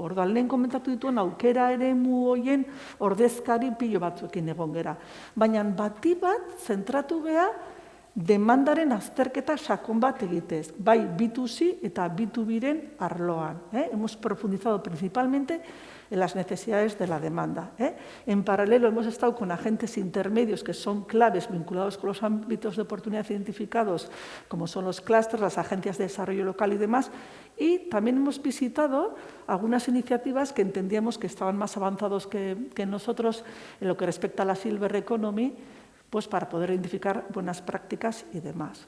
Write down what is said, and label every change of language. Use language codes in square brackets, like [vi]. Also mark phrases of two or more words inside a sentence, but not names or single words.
[eu] Orduan, lehen komentatu dituen aukera eremu horien ordezkari pilo batzuekin egon gera. Baina bati bat zentratu geha demandaren azterketa sakon bat egitez, bai B2C eta B2Bren arloan. [es] Hemos profundizado principalmente en las necesidades de la demanda. En paralelo hemos estado con agentes intermedios que son claves vinculados con los ámbitos de oportunidad identificados, como son los clústeres, las agencias de desarrollo local y demás, y también hemos visitado algunas iniciativas que entendíamos que estaban más avanzados que nosotros en lo que respecta a la [en] Silver Economy, [es] pues para poder identificar buenas prácticas y demás.